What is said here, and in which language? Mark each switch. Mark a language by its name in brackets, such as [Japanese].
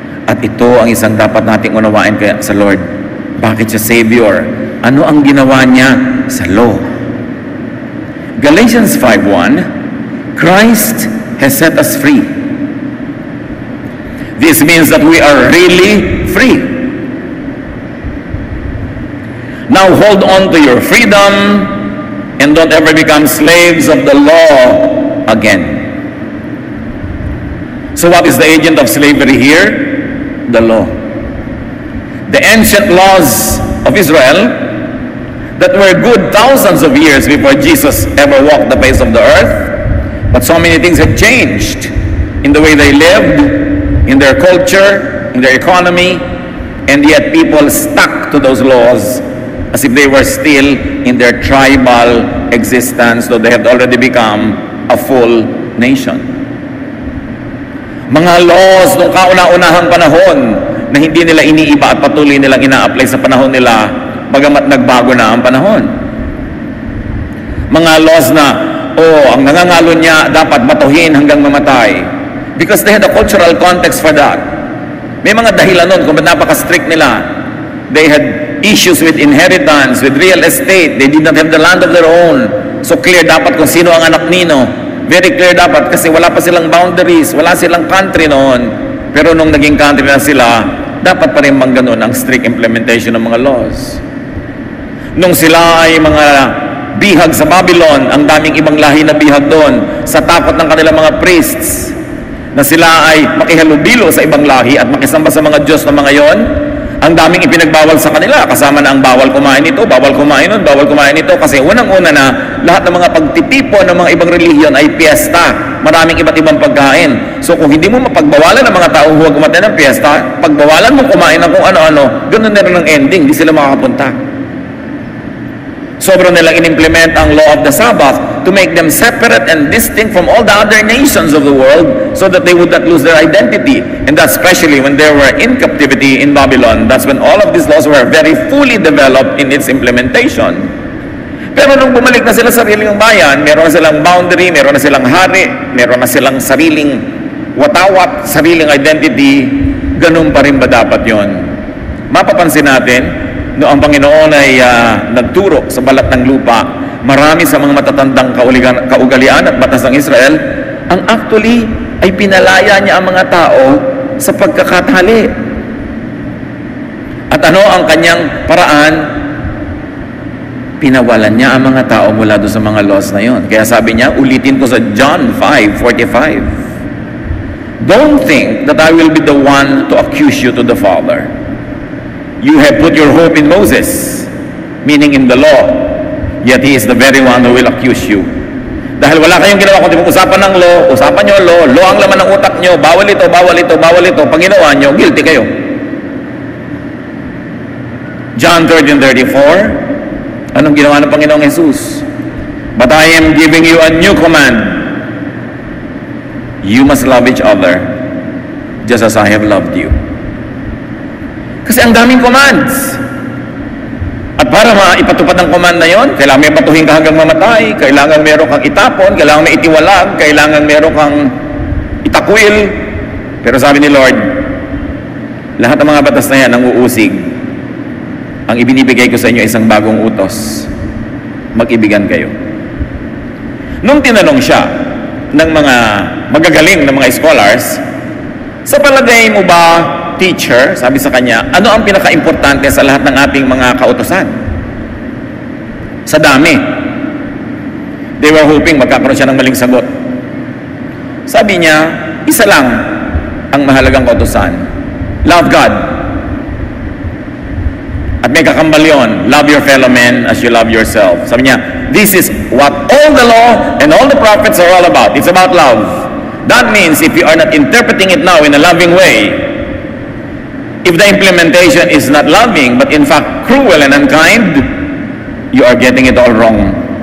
[Filipino] At ito ang isang dapat nating unawain kaya sa Lord. Bakit siya Savior? Ano ang ginawa niya sa law? [English] Galatians 5:1, Christ has set us free. This means that we are really free. Now hold on to your freedom and don't ever become slaves of the law again. So what is the agent of slavery here? The law. The ancient laws of Israel that were good thousands of years before Jesus ever walked the face of the earth, but so many things had changed in the way they lived, in their culture, in their economy, and yet people stuck to those laws as if they were still in their tribal existence, though they had already become a full nation. [Filipino] Mga laws noong kauna-unahang panahon na hindi nila iniiba at patuloy nilang ina-apply sa panahon nila bagamat nagbago na ang panahon. Mga laws na, ang nangangalo niya dapat batuhin hanggang mamatay [English] because they had a cultural context for that. [Filipino] May mga dahilan nun kung ba't napaka-strict nila. [English] They had issues with inheritance, with real estate. They did not have the land of their own. [Filipino] So clear dapat kung sino ang anak nino. Very clear dapat kasi wala pa silang boundaries, wala silang country noon. Pero nung naging country na sila, dapat pa rin bang ganun ang strict implementation ng mga laws. Nung sila ay mga bihag sa Babylon, ang daming ibang lahi na bihag doon sa takot ng kanilang mga priests na sila ay makihalubilo sa ibang lahi at makisamba sa mga Diyos na mga yon. Ang daming ipinagbawal sa kanila, kasama na ang bawal kumain ito, bawal kumain nun, bawal kumain ito, kasi unang-una na lahat ng mga pagtitipo ng mga ibang relihiyon ay piyesta. Maraming iba't ibang pagkain. So kung hindi mo mapagbawalan ng mga tao huwag umattend ng piyesta, pagbawalan mo kumain ng kung ano-ano, ganun na rin ang ending, hindi sila makakapunta. Sobrang nilang in-implement ang [English] law of the Sabbath to make them separate and distinct from all the other nations of the world so that they would not lose their identity. And that's especially when they were in captivity in Babylon. That's when all of these laws were very fully developed in its implementation. [Filipino] Pero nung bumalik na sila sa sariling bayan, meron na silang boundary, meron na silang hari, meron na silang sariling watawat, sariling identity, ganun pa rin ba dapat yon? Mapapansin natin, no ang Panginoon ay nagturo sa balat ng lupa, marami sa mga matatandang kaugalian at batas ng Israel, ang actually ay pinalaya niya ang mga tao sa pagkakatali. At ano ang kanyang paraan? Pinawalan niya ang mga tao mula doon sa mga laws na yon. Kaya sabi niya, ulitin ko sa [English] John 5:45, don't think that I will be the one to accuse you to the Father. You have put your hope in Moses, meaning in the law, yet he is the very one who will accuse you. [Filipino] Dahil wala kayong ginawa kundi usapan ng law, usapan nyo law ang laman ng utak nyo, bawal ito, bawal ito, bawal ito, pag ginawa nyo, guilty kayo. John 13:34, anong ginawa ng Panginoong Jesus? [English] But I am giving you a new command. You must love each other, just as I have loved you. [Filipino] Kasi ang daming commands. At para maipatupad ang command na yon, kailangan may batuhin ka hanggang mamatay, kailangan meron kang itapon, kailangan may itiwalag, kailangan meron kang itakwil. Pero sabi ni Lord, lahat ng mga batas na yan ang uusig. Ang ibinibigay ko sa inyo isang bagong utos. Mag-ibigan kayo. Nung tinanong siya ng mga magagaling na mga scholars, sa palagay mo ba, teacher, sabi sa kanya, ano ang pinaka-importante sa lahat ng ating mga kautusan? Sa dami. [English] They were hoping [Filipino] magkakaroon siya ng maling sagot. Sabi niya, isa lang ang mahalagang kautusan. [English] Love God. [Filipino] At may kakambal yun, [English] love your fellow men as you love yourself. [Filipino] Sabi niya, [English] this is what all the law and all the prophets are all about. It's about love. That means if you are not interpreting it now in a loving way, if the implementation is not loving, but in fact cruel and unkind, you are getting it all wrong.